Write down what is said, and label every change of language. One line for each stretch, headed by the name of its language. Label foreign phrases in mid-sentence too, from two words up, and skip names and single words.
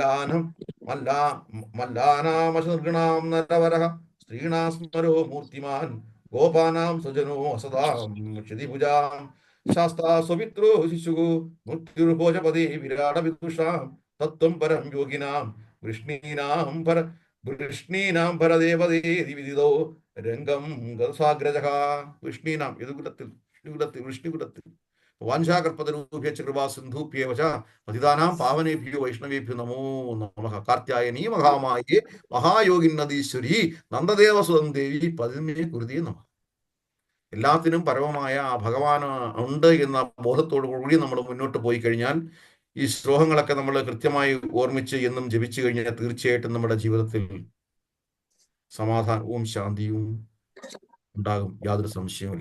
Sanskrit: മല്ലാനാമശർഗണാം നരവരഃ സ്ത്രീണാം സ്മരോ മൂർത്തിമാൻ ഗോപാനാം സ്വജനോ അസതാം ക്ഷതിഭുജാം ശാസ്താ സ്വമിത്രോ ശിശുഃ മൃത്യുർഭോജപദേ വിരാട വിദുഷാം തത്വം പരം യോഗിനാം വൃഷ്ണീനാം പരദേവതേതി വിദിതോ രംഗം ഗതസാഗ്രജഃ. വൃഷ്ണീനാം വിഷ്ണുകുലത്തിൽ വാഞ്ചാകർപ്പതരൂഭ്യശ്ച കൃപാ സിന്ധുഭ്യേവ ച പതിതാനാം പാവനേഭ്യോ വൈഷ്ണവേഭ്യോ നമോ നമഃ. കാർത്യായനീ മഹാമായേ മഹായോഗിന്നദീശ്വരി നന്ദദേവസുതം ദേവി പതിമേ കുരുതി നമഃ.
Malayalam: എല്ലാത്തിനും പരമമായ ആ ഭഗവാൻ ഉണ്ട് എന്ന ബോധത്തോടു കൂടി നമ്മൾ മുന്നോട്ട് പോയി കഴിഞ്ഞാൽ ഈ ശ്ലോകങ്ങളൊക്കെ നമ്മൾ കൃത്യമായി ഓർമ്മിച്ച് എന്നും ജപിച്ചു കഴിഞ്ഞാൽ തീർച്ചയായിട്ടും നമ്മുടെ ജീവിതത്തിൽ സമാധാനവും ശാന്തിയും ഉണ്ടാകും, യാതൊരു സംശയവുമില്ല.